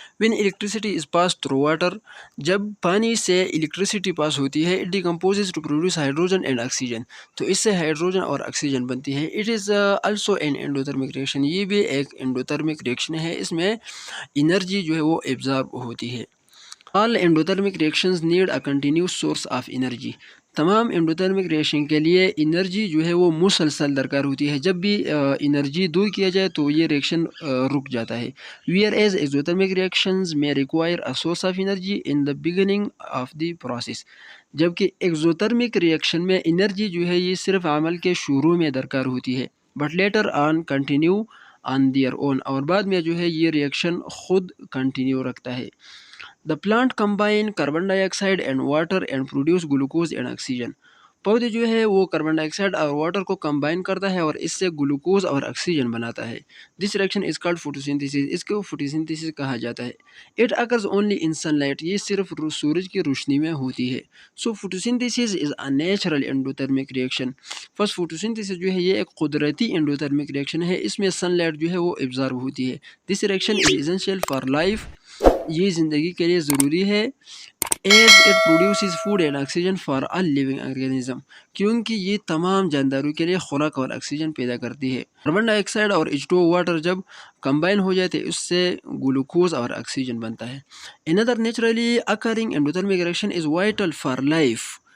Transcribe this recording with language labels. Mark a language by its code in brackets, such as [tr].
[en] When electricity is passed through water. [ur] جب پانی سے الیکٹریسٹی پاس ہوتی ہے [en] it decomposes to produce hydrogen and oxygen. [ur] تو اس سے ہائیڈروجن اور آکسیجن بنتی ہے. [en] It is also an endothermic reaction. [ur] یہ بھی ایک انڈوترمک ریئیکشن ہے. اس میں انرجی جو ہے وہ ایبزارب ہوتی ہے. [en] All endothermic reactions need a continuous source of energy. [ur] تمام انڈوترمک ریئیکشن کے لیے انرجی جو ہے وہ مسلسل درکار ہوتی ہے. جب بھی انرجی دور کیا جائے تو یہ ریئیکشن رک جاتا ہے. [en] Whereas exothermic reactions may require a source of energy in the beginning of the process. [ur] جبکہ ایکزوترمک ریئیکشن میں انرجی جو ہے یہ صرف عمل کے شروع میں درکار ہوتی ہے. [en] But later on continue on their own. [ur] اور بعد میں جو ہے یہ ریئیکشن خود کنٹینیو رکھتا ہے. [en] The plant combine carbon dioxide and water and produce glucose and oxygen. [ur] پودے جو ہے وہ کاربن ڈائی آکسائڈ اور واٹر کو کمبائن کرتا ہے اور اس سے گلوکوز اور آکسیجن بناتا ہے. [en] This reaction is called photosynthesis. [ur] اس کو photosynthesis کہا جاتا ہے. [en] It occurs only in sunlight. [ur] یہ صرف سورج کی روشنی میں ہوتی ہے. [en] So photosynthesis is a natural endothermic reaction. [ur] First photosynthesis جو ہے یہ ایک قدرتی endothermic reaction ہے. اس میں سن لائٹ جو ہے وہ ایبزارب ہوتی ہے. [en] This reaction is essential for life. [ur] یہ زندگی کے لیے ضروری ہے. [en] As it produces food and oxygen for all living organism. [ur] کیونکہ یہ تمام جانداروں کے لیے خوراک اور آکسیجن پیدا کرتی ہے. کاربن ڈائی آکسائڈ اور H2O واٹر جب کمبائن ہو جاتے اس سے گلوکوز اور آکسیجن بنتا ہے. [en] Another naturally occurring endothermic reaction is vital for life.